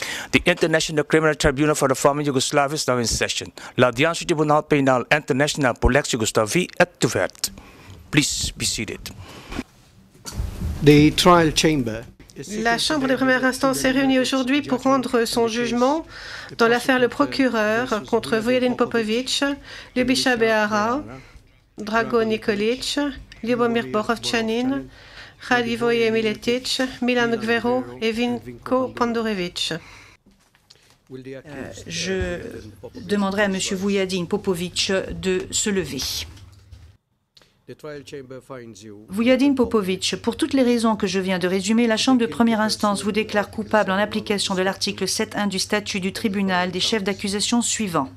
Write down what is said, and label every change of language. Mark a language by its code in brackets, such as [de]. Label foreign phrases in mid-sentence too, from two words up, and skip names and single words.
[en] The International Criminal Tribunal for the former Yugoslavia is now in session. [fr] L'Audience du Tribunal Pénal International pour l'ex-Yougoslavie est ouverte. [en] Please be seated. The trial chamber. [fr] La Chambre de première instance est réunie aujourd'hui pour rendre son jugement dans l'affaire Le Procureur contre Vujadin Popovic, Ljubiša Behara, Drago Nikolic, Ljubomir Borovčanin, Radivoje Miletic, Milan Gvero et Vinko Pandurevic. Je demanderai à M. Vujadin Popovic de se lever. Vujadin Popovic, pour toutes les raisons que je viens de résumer, la Chambre de première instance vous déclare coupable en application de l'article 7.1 du statut du tribunal des chefs d'accusation suivants.